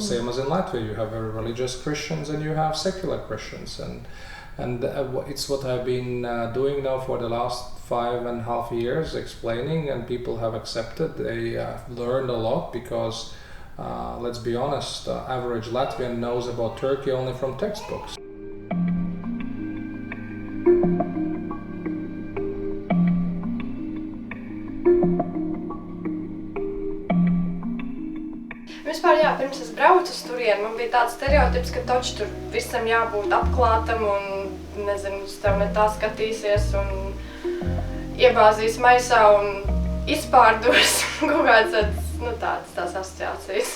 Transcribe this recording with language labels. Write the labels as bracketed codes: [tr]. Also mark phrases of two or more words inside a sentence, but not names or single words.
[en] Same as in Latvia, you have very religious Christians and you have secular Christians, and it's what I've been doing now for the last 5.5 years, explaining, and people have accepted. They learned a lot because, let's be honest, the average Latvian knows about Turkey only from textbooks. [lv] Vispār jā, pirms es braucu uz turieni, man bija tāds stereotips, ka taču tur visam jābūt apklātam un, nezinu, uz tev ne tā skatīsies un iebāzīs maisā un izpārdos kaut kāds tās asociācijas.